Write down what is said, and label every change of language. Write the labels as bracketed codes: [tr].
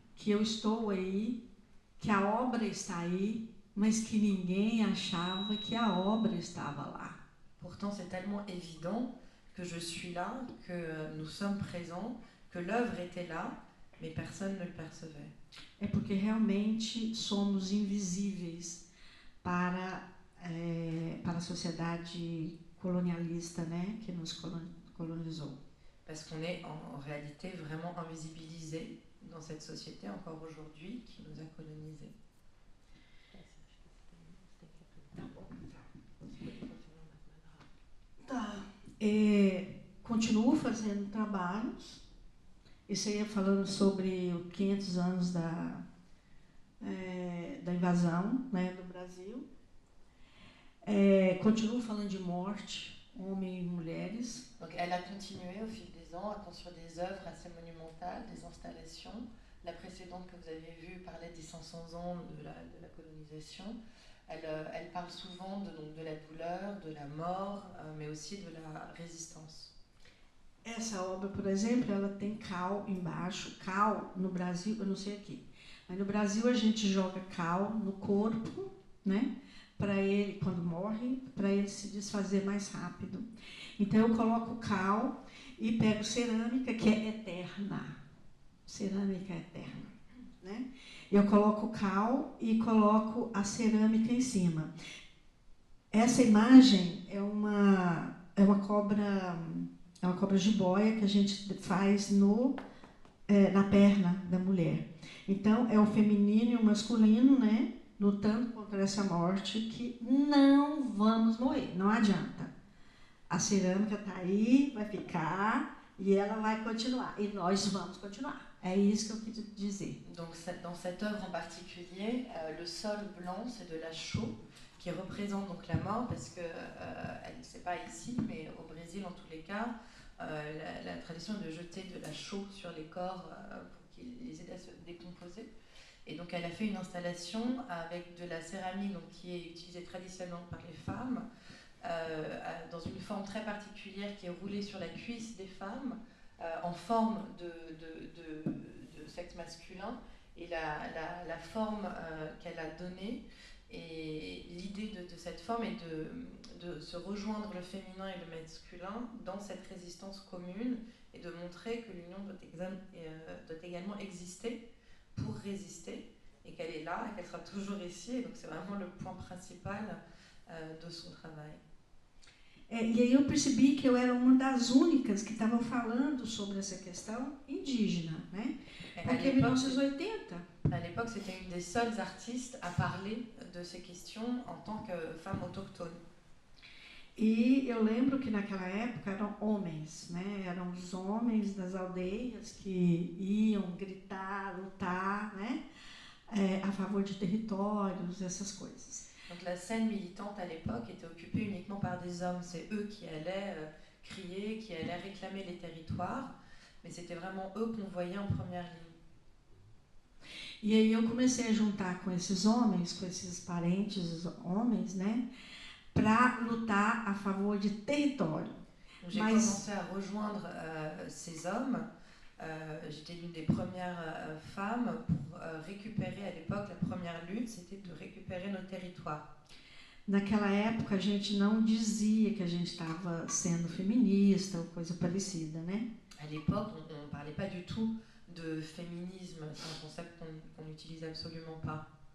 [pt] Que eu estou aí, que a obra está aí, mas que ninguém achava que a obra estava lá. [fr] Pourtant, c'est tellement évident que je suis là, que nous sommes présents, que l'œuvre était là, mais personne ne le percevait. [pt] É porque realmente somos invisíveis para a sociedade colonialista, né? Que nos colonizou. [fr] Parce qu'on est en réalité vraiment invisibilisés dans cette société encore aujourd'hui qui nous a colonisés. [pt] Tá. Continuo fazendo trabalhos. Isso aí é falando sobre os 500 anos da invasão, né, do Brasil. Continuo falando de morte, homens e mulheres. [fr] Donc elle a continué au fil des ans à construire des œuvres assez monumentales, des installations. La précédente que vous avez vue parlait des 500 ans de la colonisation. Elle parle souvent de la douleur, de la mort, mais aussi de la résistance. [pt] Essa obra, por exemplo, ela tem cal embaixo. Cal, no Brasil, eu não sei aqui, mas no Brasil a gente joga cal no corpo, né? Para ele, quando morre, para ele se desfazer mais rápido. Então eu coloco cal e pego cerâmica, que é eterna. Cerâmica é eterna, né? Eu coloco cal e coloco a cerâmica em cima. Essa imagem é uma cobra jiboia que a gente faz na perna da mulher. Então é o feminino e o masculino, né? Lutando contra essa morte que não vamos morrer, não adianta. A cerâmica está aí, vai ficar e ela vai continuar. E nós vamos continuar. É isso que eu quis dizer. [fr] Donc dans cette œuvre en particulier, le sol blanc, c'est de la chaux qui représente donc la mort parce que c'est pas ici, mais au Brésil en tous les cas, la tradition est de jeter de la chaux sur les corps pour qu'ils les aident à se décomposer. Et donc elle a fait une installation avec de la céramique donc, qui est utilisée traditionnellement par les femmes, dans une forme très particulière qui est roulée sur la cuisse des femmes, en forme de sexe masculin. Et la forme qu'elle a donnée, et l'idée de cette forme est de se rejoindre le féminin et le masculin dans cette résistance commune et de montrer que l'union doit également exister pour résister et qu'elle est là et qu'elle sera toujours ici. Et donc c'est vraiment le point principal de son travail. [pt] E aí eu percebi que eu era uma das únicas que estavam falando sobre essa questão indígena, né? Porque em 1980... [fr] À l'époque, c'était une des seules artistes à parler de ces questions en tant que femme autochtone. [pt] E eu lembro que naquela época eram homens, né? Eram os homens das aldeias que iam gritar, lutar, né? A favor de territórios, essas coisas. [fr] Donc la scène militante à l'époque était occupée uniquement par des hommes. C'est eux qui allaient crier, qui allaient réclamer les territoires, mais c'était vraiment eux qu'on voyait en première ligne. [pt] E aí eu comecei a juntar com esses homens, com esses parentes homens, né, para lutar a favor de território. [fr] J'ai commencé à rejoindre ces hommes. J'étais l'une des premières femmes pour récupérer, à l'époque, la première lutte, c'était de récupérer nos territoires. [pt] Naquela época a gente não dizia que a gente estava sendo feminista ou coisa parecida, né? [fr] À l'époque, on ne parlait pas du tout de féminisme, c'est un concept qu'on n'utilise absolument pas.